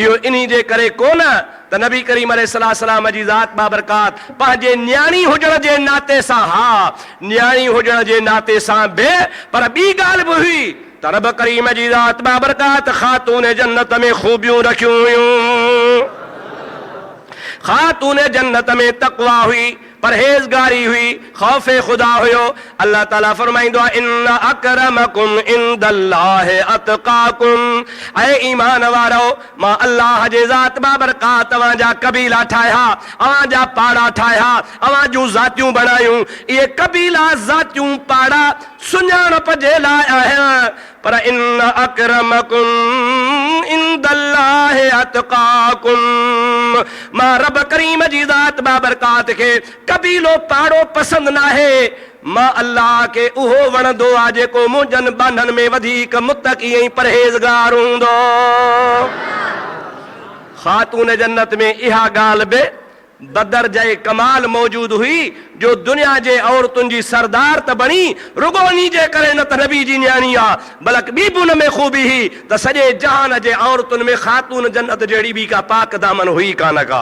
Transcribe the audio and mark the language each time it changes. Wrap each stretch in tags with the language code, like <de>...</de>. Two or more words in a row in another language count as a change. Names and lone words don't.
<sd>इहो इन्ही जे करे कोन त नबी करीम अलैहिस्सलाम जी ज़ात बाबरकात पंहिंजे न्याणी हुजण जे नाते सां, हा न्याणी हुजण जे नाते सां बि, पर ॿी ॻाल्हि बि हुई त रब करीम जी ज़ात बाबरकात ख़ातून जन्नत में खूबियूं रखियूं हुयूं। ख़ातून जन्नत में तक़वा हुई, परहेज़गारी हुई, खौफ़े खुदा हुयो। अल्लाह ताला फरमाईंदो आहे,</sd> <ar>إن أكرمكم عند الله أتقاكم.</ar> <sd>ऐं ईमान वारो, मां अल्लाह जे ज़ात बाबरकात तव्हांजा कबीला ठाहिया, अव्हांजा पाड़ा ठाहिया, अव्हां जूं ज़ातियूं बणायूं। इहे कबीला ज़ातियूं पाड़ा सुञाणप जे लाइ आहिनि, पर</sd> <ar>إن أكرمكم عند الله أتقاكم.</ar> <sd>मां रब करीम जी ज़ात बाबरकात खे कबीलो पाड़ो पसंदि न आहे, मां अल्लाह खे उहो वणंदो आहे जेको मुंहिंजनि बाननि में वधीक मुत्तक़ी ऐं परहेज़गार हूंदो। ख़ातून जन्नत में इहा ॻाल्हि बि बदर जे कमाल मौजूद हुई, जो दुनिया जे औरतुनि जी सरदार त बणी, रुगोनी जे करे न त नबी जी न्याणी आहे, बल्कि ॿी बि हुन में खूबी हुई त सॼे जहान जे औरतुनि में ख़ातून जन्नत जहिड़ी बि का पाक दामन हुई कान का।</sd>